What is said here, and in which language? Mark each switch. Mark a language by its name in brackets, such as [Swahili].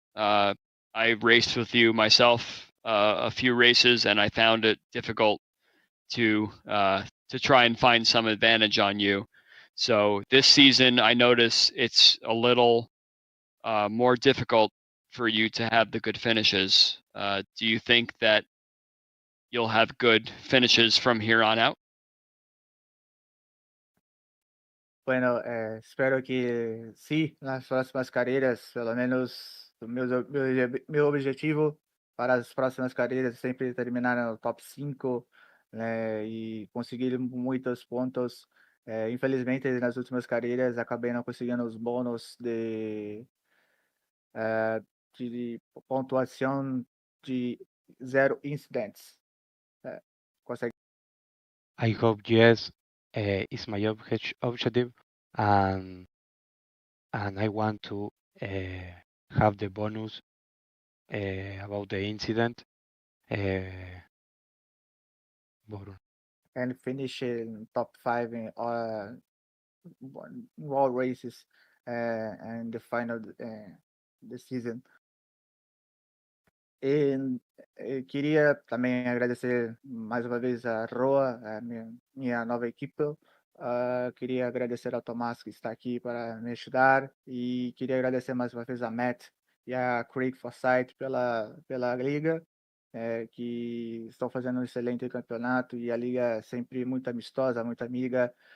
[English] I raced with you myself a few races, and I found it difficult to try and find some advantage on you. So this season, I notice it's a little more difficult for you to have the good finishes. Do you think that you'll have good finishes from here on out? [Spanish] Bueno, espero que sí, [Portuguese] nas próximas carreiras, pelo menos meu objetivo para as próximas carreiras é sempre terminar no top 5, né, e conseguir muitos pontos. Infelizmente, nas últimas carreiras, acabei não conseguindo os bônus eh, de pontuação de 0 incidents. Eh, consegue [English] I hope yes is my objective, and I want to have the bonus about the incident. But and finish in top 5 in all races and the final the season. [Portuguese] E queria também agradecer mais uma vez a Roa, a minha nova equipe. Queria agradecer ao Tomás que está aqui para me ajudar e queria agradecer mais uma vez a Matt e a Craig Forsyth pela liga, que estão fazendo um excelente campeonato e a liga é sempre muito amistosa, muito amiga.